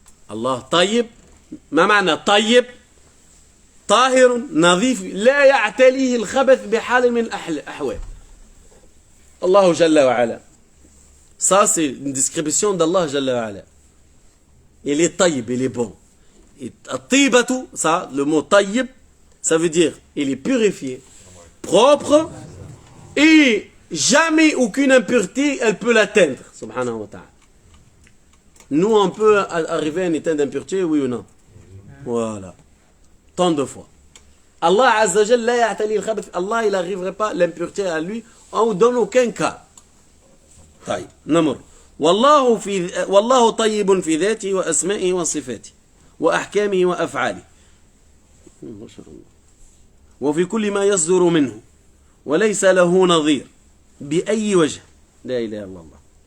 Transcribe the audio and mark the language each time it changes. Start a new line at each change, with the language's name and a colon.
Arabic: الله طيب. ما معنى طيب؟ طاهر نظيف لا يعتليه الخبث بحال من الأحوال. الله جل وعلا.
French: Ça c'est une description d'Allah جل وعلا. Il est taïb, il est bon. Taïbatu, ça, le mot taïb, ça veut dire il est purifié, propre, et jamais aucune impureté elle peut l'atteindre. Subhanahu wa ta'ala. Nous, on peut arriver à un état d'impureté, oui ou non? Voilà. Tant de fois. Allah Azza Jal,
Arabic: la ya'tali al-khabath.
French: Allah, il n'arriverait pas l'impureté à lui, dans aucun cas.
Arabic: طيب نمر والله طيب في ذاته وأسمائه وصفاته وأحكامه وأفعاله ما شاء الله وفي كل ما يصدر منه وليس له نظير بأي وجه لا إله إلا الله.